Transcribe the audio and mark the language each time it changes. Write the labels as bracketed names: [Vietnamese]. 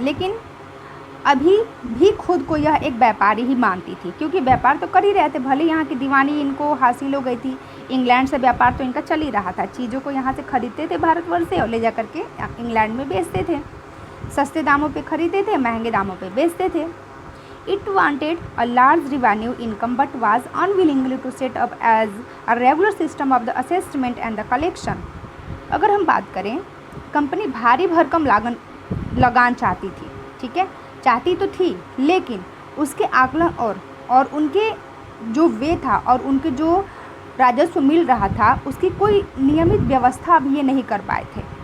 [Hindi] लेकिन अभी भी खुद को यह एक व्यापारी ही मानती थी, क्योंकि व्यापार तो कर ही रहे थे, भले यहाँ की दीवानी इनको हासिल हो गई थी। इंग्लैंड से व्यापार तो इनका चल ही रहा था, चीज़ों को यहाँ से खरीदते थे भारतवर्ष से और ले जा करके इंग्लैंड में बेचते थे। सस्ते दामों पे खरीदते थे, महंगे दामों पे बेचते थे। [English] It wanted a large revenue income but was unwilling to set up as a regular system of the assessment and the collection। [Hindi] अगर हम बात करें, कंपनी भारी भरकम लगान चाहती थी। ठीक है, चाहती तो थी, लेकिन उसके आकलन और उनके जो वे था और उनके जो राजस्व मिल रहा था उसकी कोई नियमित व्यवस्था अभी ये नहीं कर पाए थे।